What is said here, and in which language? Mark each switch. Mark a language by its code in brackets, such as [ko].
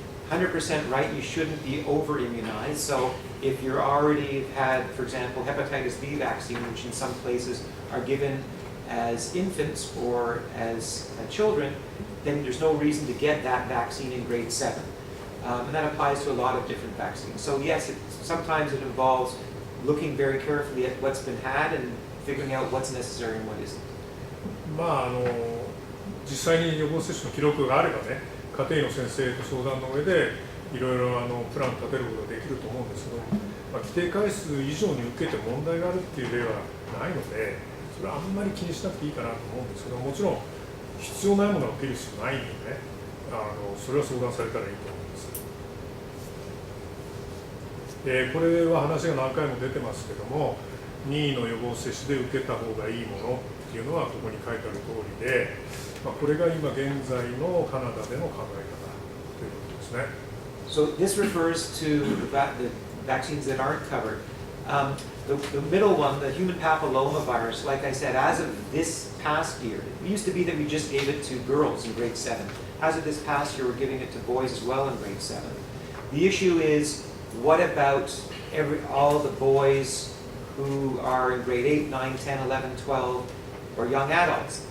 [en] 100% right, you shouldn't be over-immunized. So if you're already had, for example, hepatitis B vaccine, which in some places are given as infants or as children, then there's no reason to get that vaccine in grade 7. And that applies to a lot of different vaccines. So yes, sometimes it involves looking very carefully at what's been had and figuring out what's necessary and what isn't. [ja] まあ実際に予防接種の記録があればね、家庭医の先生と相談の上でいろいろプラン立てることができると思うんですけど、まあ、規定回数以上に受けて問題があるっていう例はないので、それはあんまり気にしなくていいかなと思うんですけど、もちろん必要ないものは受ける必要ないんでね、それは相談されたらいいと思います。これは話が何回も出てますけども、任意の予防接種で受けた方がいいものっていうのはここに書いてある通りで、まあ、これが今現在のカナダでの考え方ということですね。 [en] So this refers to the vaccines that aren't covered. The middle one, the human papillomavirus, like I said, as of this past year, it used to be that we just gave it to girls in grade 7. As of this past year, we're giving it to boys as well in grade 7. The issue is, what about all the boys who are in grade 8, 9, 10, 11, 12, or young adults?